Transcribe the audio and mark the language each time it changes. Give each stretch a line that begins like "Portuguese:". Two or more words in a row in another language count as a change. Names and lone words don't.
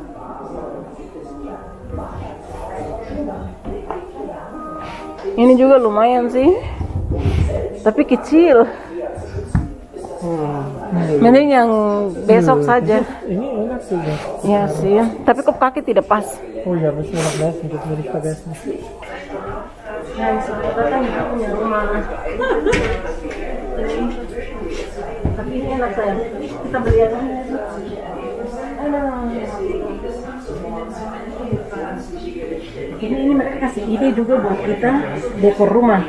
Indonesian: Ini juga lumayan sih, tapi kecil. Mending yang besok saja. Ini enak juga. Iya sih, tapi kok kaki tidak pas. Oh ya, harus enak banget,
German: das will ich vergessen.
Indonesian: Nah, datang kita punya rumah. Tapi ini enak saya. Kita beli yang ini. Ini mereka kasih ide juga buat kita dekor rumah.